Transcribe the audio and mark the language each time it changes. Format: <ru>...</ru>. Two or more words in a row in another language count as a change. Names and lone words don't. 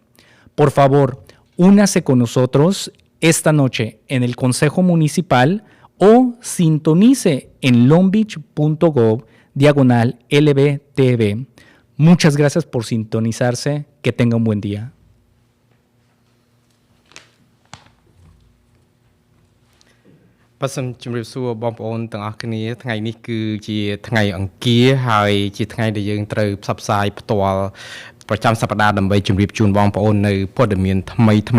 <es>Por favor, únase con nosotros esta noche en el Consejo Municipal o sintonice en longbeach.gov/LBTV. Muchas gracias por sintonizarse. Que tenga un buen día.</es> <km>បាទសូមជម្រាបសួរបងប្អូនទាំងអស់គ្នាថ្ងៃនេះគឺជាថ្ងៃអង្គារហើយជាថ្ងៃដែលយើងត្រូវផ្សព្វផ្សាយផ្ទាល់ប្រចាំសប្តាហ៍ដើម្បីជម្រាបជូនបងប្អូននៅព័ត៌មានថ្មី</km>